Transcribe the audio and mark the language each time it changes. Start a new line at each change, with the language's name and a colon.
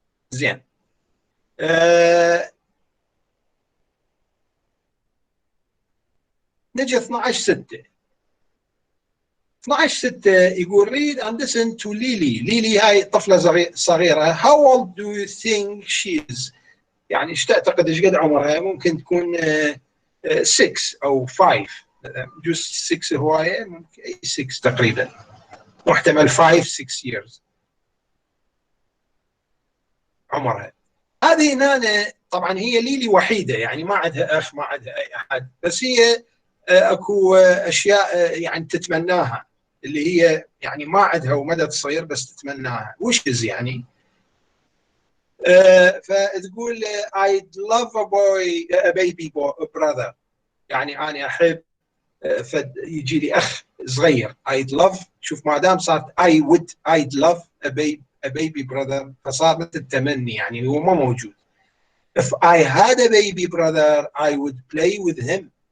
Arabic: زين نجي 12/6.
English: 12/6 يقول read and listen to Lily.
Arabic: ليلي هاي طفلة صغيرة.
English: How old do you think she is؟
Arabic: يعني ايش تعتقد ايش قد عمرها؟ ممكن تكون 6 أو 5. جوز 6 هواية، ممكن 6 تقريبا، محتمل 5-6 years عمرها. هذه هنا طبعا هي ليلي وحيدة، يعني ما عندها أخ ما عندها أي أحد، بس هي أكو أشياء يعني تتمناها اللي هي يعني ما عندها ومدى تصير بس تتمناها. wishes يعني.
English: فتقول I'd love a baby brother.
Arabic: يعني أنا أحب يجي لي أخ صغير.
English: I'd love.
Arabic: شوف ما دام صارت
English: I'd love a baby brother
Arabic: فصار مثل التمني، يعني هو ما موجود.
English: If I had a baby brother I would play with him.